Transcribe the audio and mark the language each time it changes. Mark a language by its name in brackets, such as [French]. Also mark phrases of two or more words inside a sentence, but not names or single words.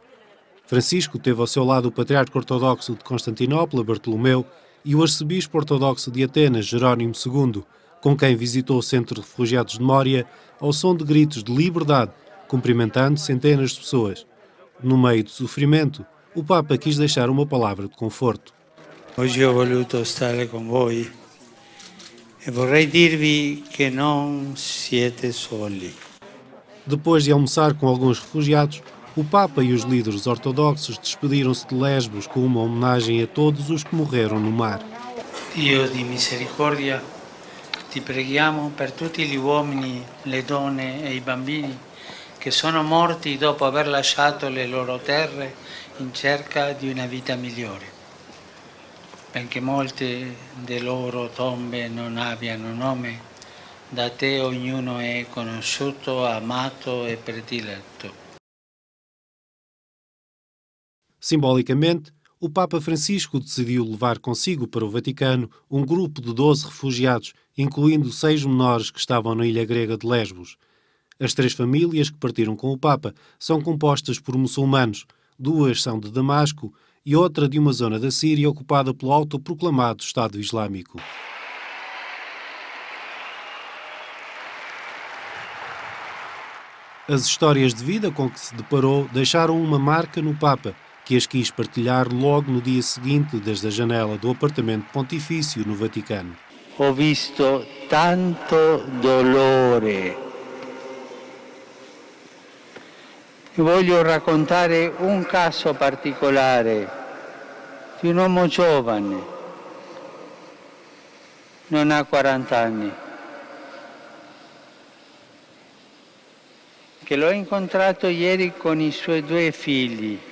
[Portuguese] Francisco teve ao seu lado o patriarca ortodoxo de Constantinopla, Bartolomeu, e o arcebispo ortodoxo de Atenas, Jerónimo II, com quem visitou o centro de refugiados de Mória ao som de gritos de liberdade, cumprimentando centenas de pessoas. No meio do sofrimento, o Papa quis deixar uma palavra de conforto. [Italian] Hoje ho voluto stare con voi e vorrei dirvi che non siete soli. [Portuguese] Depois de almoçar com alguns refugiados, o Papa e os líderes ortodoxos despediram-se de Lesbos com uma homenagem a todos os que morreram no mar. [Italian] Dio di misericordia, ti preghiamo per tutti gli uomini, le donne e i bambini che sono morti dopo aver lasciato le loro terre in cerca di una vita migliore. Benché molte de loro tombe non abbiano nome, da te ognuno è conosciuto, amato e prediletto. [Portuguese] Simbolicamente, o Papa Francisco decidiu levar consigo para o Vaticano um grupo de 12 refugiados, incluindo 6 menores que estavam na ilha grega de Lesbos. As 3 famílias que partiram com o Papa são compostas por muçulmanos, 2 são de Damasco e outra de uma zona da Síria ocupada pelo autoproclamado Estado Islâmico. As histórias de vida com que se deparou deixaram uma marca no Papa, que as quis partilhar logo no dia seguinte desde a janela do apartamento pontifício no Vaticano. [Italian] Ho visto tanto dolore. Voglio raccontare un caso particolare di un uomo giovane, non ha 40 anni, che l'ho incontrato ieri con i suoi 2 figli.